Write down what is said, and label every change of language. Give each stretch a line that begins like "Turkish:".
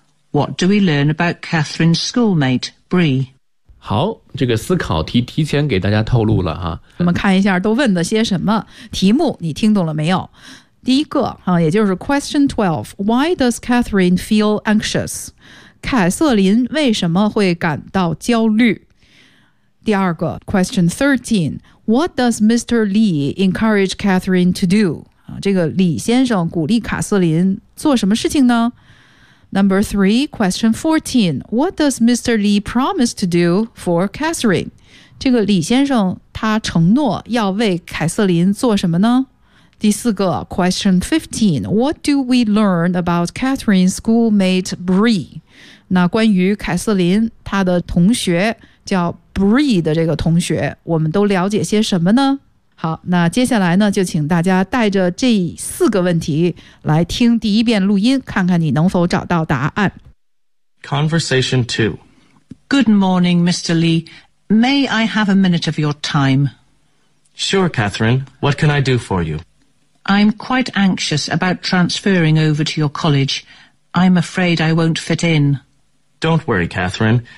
English: What do we learn about Catherine's schoolmate, Bree?
Chinese: 好，这个思考题提前给大家透露了哈。我们看一下都问了些什么，题目你听懂了没有？第一个，也就是
English: Question 12. Why does Catherine feel anxious?
Chinese: 凯瑟琳为什么会感到焦虑？第二个
English: Question 13， What does Mr. Lee encourage Catherine to do？
Chinese: 这个李先生鼓励卡瑟琳做什么事情呢？
English: Number 3 Question 14， What does Mr. Lee promise to do for Catherine？
Chinese: 这个李先生他承诺要为凯瑟琳做什么呢？第四个
English: Question 15， What do we learn about Catherine's schoolmate Bree？
Chinese: 那关于凯瑟琳她的同学叫 Bree 的这个同学我们都了解些什么呢？好，那接下来呢就请大家带着这四个问题来听第一遍录音，看看你能否找到答案。
English: Conversation 2。 Good morning Mr. Lee, may I have a minute of your time? Sure Catherine, what can I do for you? I'm quite anxious about transferring over to your college, I'm afraid I won't fit in. Don't worry, Catherine.